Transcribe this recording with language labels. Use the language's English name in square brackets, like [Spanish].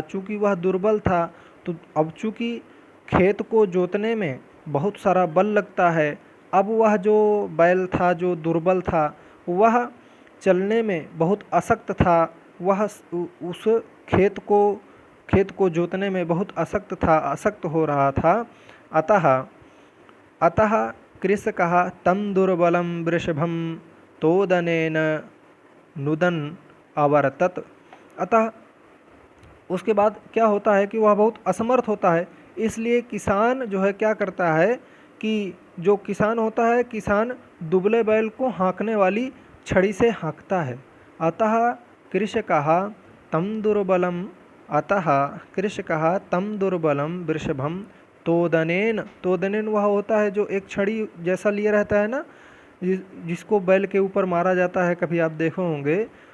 [Hindi] चूँकि वह दुर्बल था तो अब चूँकि खेत को जोतने में बहुत सारा बल लगता है, अब वह जो बैल था जो दुर्बल था वह चलने में बहुत अशक्त था। वह उस खेत को जोतने में बहुत अशक्त था, अशक्त हो रहा था। [Sanskrit] अतः अतः कृषकः तं दुर्बलं वृषभं तोदनेन नुदन अवर्तत। [Hindi] अतः उसके बाद क्या होता है कि वह बहुत असमर्थ होता है, इसलिए किसान जो है क्या करता है कि जो किसान होता है, किसान दुबले बैल को हाँकने वाली छड़ी से हाँकता है। [Sanskrit] अतः कृषकः तं दुर्बलम अतः कृषकः तं दुर्बलम वृषभम तोदनेन, तोदनेन [Hindi] वह होता है जो एक छड़ी जैसा लिए रहता है ना, जिसको बैल के ऊपर मारा जाता है, कभी आप देखे होंगे।